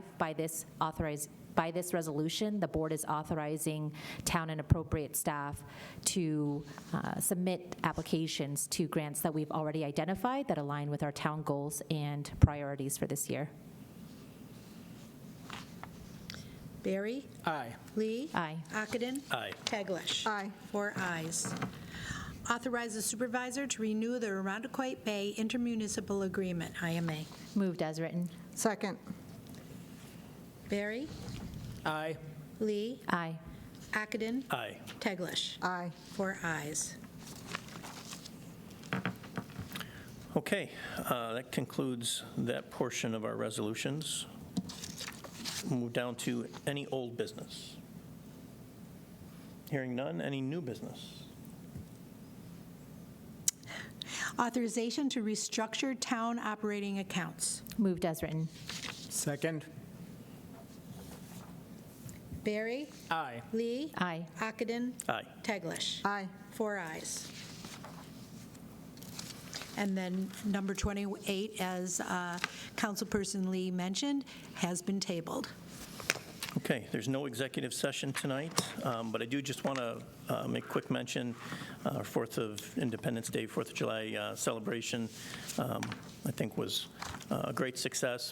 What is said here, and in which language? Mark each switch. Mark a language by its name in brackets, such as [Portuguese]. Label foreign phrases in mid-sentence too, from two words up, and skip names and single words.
[English] By this resolution, the board is authorizing town and appropriate staff to submit applications to grants that we've already identified that align with our town goals and priorities for this year. Barry, Aye. Lee. Aye. Ockenden. Aye. Teglash. Aye. 4 ayes. Authorize the supervisor to renew the Irondequoit Bay Intermunicipal Agreement, IMA. Moved as written. Second. Barry, Aye. Lee, Aye. Ockenden, Aye. Teglash. Aye. 4 ayes. Okay, that concludes that portion of our resolutions. We'll move down to any old business. Hearing none, any new business? Authorization to restructure town operating accounts. Moved as written. Second. Barry, Aye. Lee, Aye. Ockenden, Aye. Teglash. Aye. 4 ayes. And then number 28, as Councilperson Lee mentioned, has been tabled. Okay, there's no executive session tonight, but I do just want to make quick mention, our 4th of Independence Day, 4th of July celebration, I think was a great success.